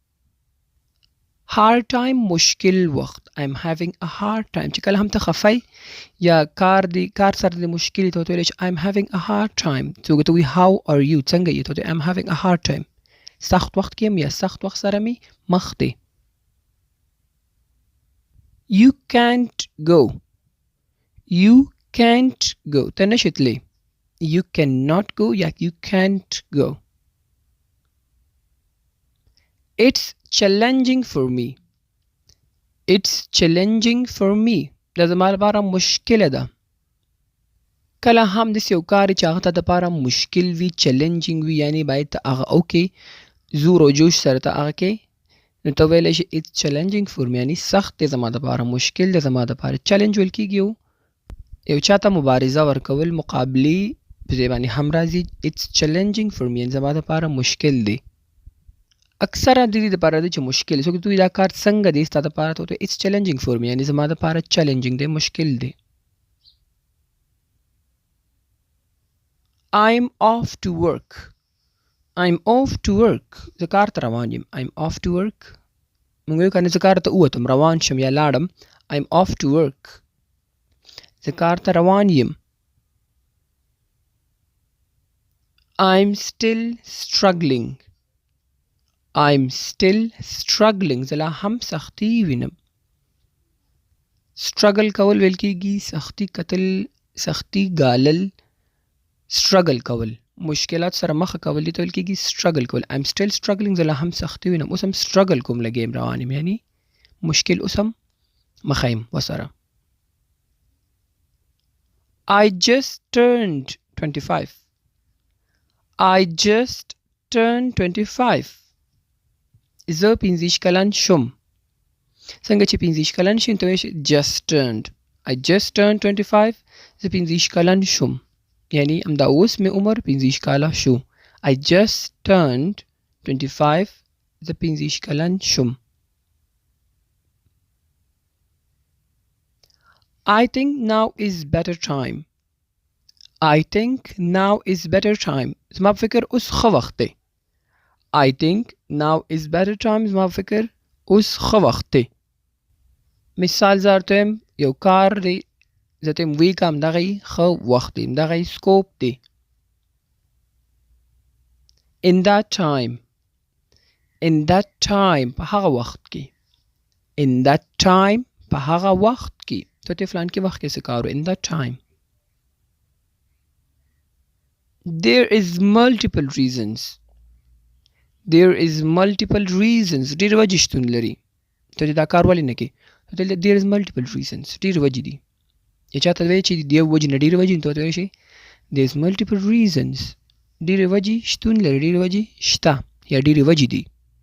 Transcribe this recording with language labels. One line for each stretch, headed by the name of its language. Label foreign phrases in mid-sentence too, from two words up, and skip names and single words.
English: hard time
Pashto: مشکل وخت
English: I'm having a hard time
Pashto: چې کله هم ته خفه یا کار سره د مشکل ته ویلی شي
English: I'm having a hard time
Pashto: څوک ته وایي
English: how are you
Pashto: څنګه یې ته
English: I'm having a hard time
Pashto: سخت وخت کې یم یا سخت وخت سره مې مخ دی
English: You can't go
Pashto: ته نشې تللی
English: You cannot go
Pashto: یا
English: you can't go It's challenging for me
Pashto: دا زما لپاره مشکله ده کله هم داسې یو کار چې هغه ته دپاره مشکل وي چیلنجینګ وي یعنی باید ته هغه وکړې زور او جوش سره ته هغه کې نو ته ویلی شي
English: It's challenging for me
Pashto: یعنی سخت دی زما دپاره مشکل دی زما دپاره چیلنج ویل کېږي یو چاته مبارزه ورکول مقابلې په دې باندې هم راځي
English: It's challenging for me
Pashto: یعنی زما دپاره مشکل دی اکثره د دې دپاره دی چې مشکل څوک دوی دا کار څنګه دی ستا دپاره ته
English: It's challenging for me
Pashto: یعنی زما دپاره چیلنجینګ دی مشکل دی
English: I'm off to work
Pashto: زه کار ته روان یم
English: I'm off to work
Pashto: مونږ وایو که نه زه کار ته ووتم روان شم یا لاړم
English: I'm off to work
Pashto: زه کار ته روان یم
English: I'm still struggling
Pashto: زه لا هم سختي وینم struggle کول ویل کېږي سختي کتل سختي ګالل struggle کول مشکلات سره مخه کول دي ته ویل کېږي struggle کول
English: I'm still struggling
Pashto: زه لا هم سختي وینم اوس هم struggle کوم لږ یم روان یم یعنی مشکل اوس هم مخه یم ورسره
English: I just turned 25
Pashto: زه 25 کلن شم څنګه چې 25 کلن شي ته وایې
English: just turned I just turned 25
Pashto: زه 25 کلن شم یعنی همدا اوس مې عمر 25 کاله شو
English: I just turned 25
Pashto: زه 25 کلن شم
English: I think now is better time
Pashto: زما فکر اوس ښه وخت دی
English: I think now is better time
Pashto: زما فکر اوس ښه وخت دی مثال زه درته وایم یو کار دی زه ته یم ویې که همدغه یې ښه وخت دی همدغه یې سکوپ دی
English: In that time
Pashto: په هغه وخت کې ته ته فلان کې وخت کې څه کار
English: In that time there is multiple reasons. there is multiple reasons
Pashto: ډېر وجې شتون لري. ته دا کار ولې نه کوې؟ دلته
English: there is multiple reasons
Pashto: ډېر وجې دي. یا چاته وایي چې د یو وجې نه ډېرې وجې دي، ته ورته وایلی شي
English: there is multiple reasons
Pashto: ډېرې وجې شتون لري، ډېرې وجې شته یا ډېرې وجې دي.